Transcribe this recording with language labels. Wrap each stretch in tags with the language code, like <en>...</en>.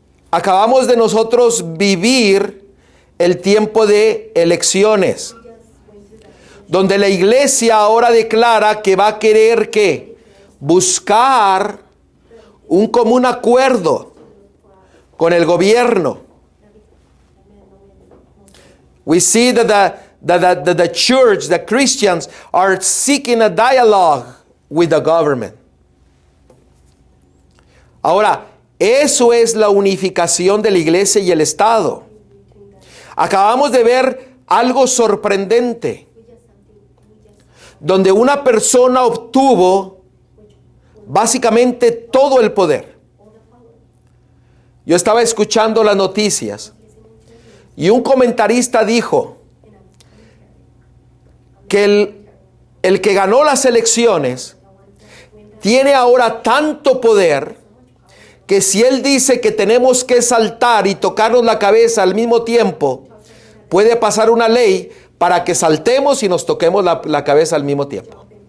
<es>Acabamos de nosotros vivir el tiempo de elecciones, donde la iglesia ahora declara que va a querer ¿qué? Buscar un común acuerdo con el gobierno.</es> <en>We see that the church, the Christians, are seeking a dialogue with the government.</en> <es>Ahora, eso es la unificación de la iglesia y el Estado. Acabamos de ver algo sorprendente, donde una persona obtuvo básicamente todo el poder. Yo estaba escuchando las noticias y un comentarista dijo que el que ganó las elecciones tiene ahora tanto poder que si él dice que tenemos que saltar y tocarnos la cabeza al mismo tiempo, puede pasar una ley para que saltemos y nos toquemos la cabeza al mismo tiempo.</es>